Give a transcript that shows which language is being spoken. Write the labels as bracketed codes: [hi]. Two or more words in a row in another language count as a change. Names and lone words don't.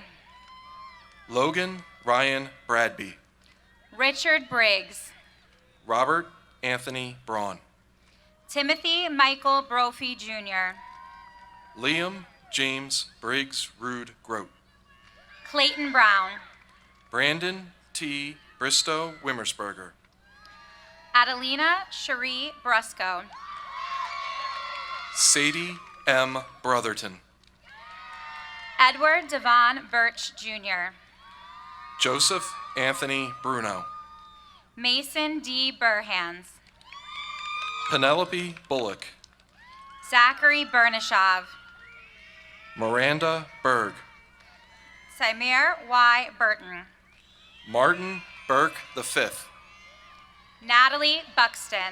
[en] Logan Ryan Bradby. Richard Briggs. Robert Anthony Braun. Timothy Michael Brophy Jr. Liam James Briggs Rude Grote. Clayton Brown. Brandon T. Bristow Wimmersberger. Adelina Cherie Brusco. Sadie M. Brotherton. Edward Devon Birch Jr. Joseph Anthony Bruno. Mason D. Burhans. Penelope Bullock. Zachary Bernashov. Miranda Berg. Samir Y. Burton. Martin Burke V. Natalie Buxton.